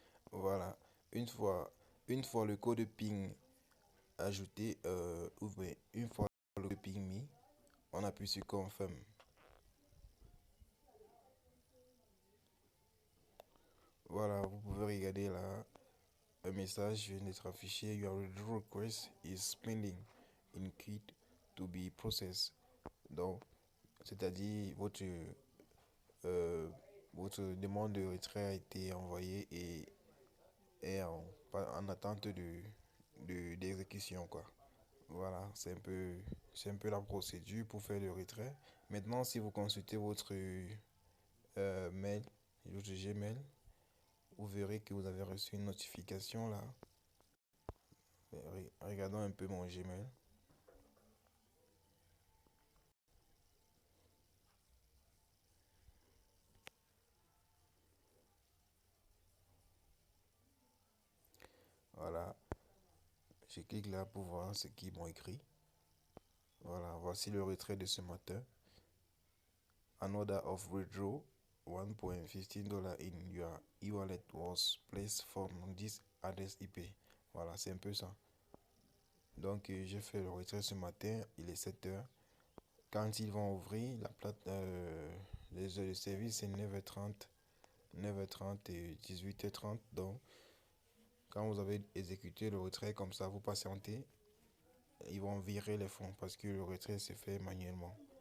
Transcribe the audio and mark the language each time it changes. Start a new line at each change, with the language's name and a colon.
French: Voilà. Une fois, une fois le code PIN ajouté, une fois le code PIN mis, on appuie sur Confirm. Voilà, vous pouvez regarder là. Un message vient d'être affiché.
English: Your withdrawal request is pending in queue to be processed.
French: Donc, c'est-à-dire euh, votre demande de retrait a été envoyée et est en attente d'exécution, quoi. Voilà, c'est un peu la procédure pour faire le retrait. Maintenant, si vous consultez votre mail, votre Gmail, vous verrez que vous avez reçu une notification là. Regardons un peu mon Gmail. Voilà, je clique là pour voir ce qu'ils m'ont écrit. Voilà, voici le retrait de ce matin.
English: An order of withdraw $1.15 in your e-wallet was placed from this address IP.
French: Voilà, c'est un peu ça. Donc, j'ai fait le retrait ce matin, il est 7 heures. Quand ils vont ouvrir la plate, les heures de service, c'est 9h30, 9h30 et 18h30. Donc, quand vous avez exécuté le retrait comme ça, vous patientez, ils vont virer les fonds parce que le retrait se fait manuellement.